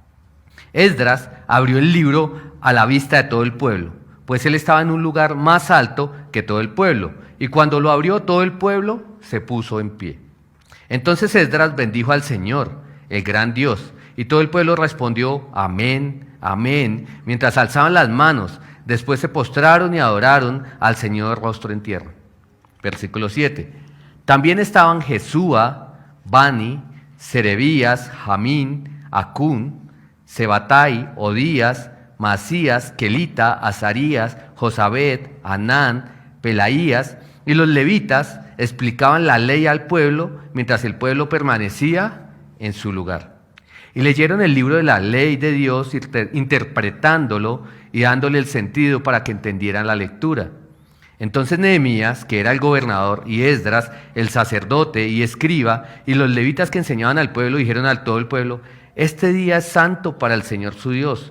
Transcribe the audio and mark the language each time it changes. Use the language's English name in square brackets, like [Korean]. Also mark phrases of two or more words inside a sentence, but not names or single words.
[Spanish] Esdras abrió el libro a la vista de todo el pueblo, pues él estaba en un lugar más alto que todo el pueblo, y cuando lo abrió todo el pueblo se puso en pie. Entonces Esdras bendijo al Señor, el gran Dios, y todo el pueblo respondió: amén, amén, mientras alzaban las manos. Después se postraron y adoraron al Señor rostro en tierra. Versículo 7. También estaban Jesúa, Bani, Serebías, Jamín, Acún, Sebatai, Odías, Masías, Kelita, Azarías, Josabed, Anán, Pelaías, y los levitas explicaban la ley al pueblo mientras el pueblo permanecía en su lugar. Y leyeron el libro de la ley de Dios, interpretándolo y dándole el sentido para que entendieran la lectura. Entonces Nehemías, que era el gobernador, y Esdras, el sacerdote y escriba, y los levitas que enseñaban al pueblo, dijeron a todo el pueblo: este día es santo para el Señor su Dios.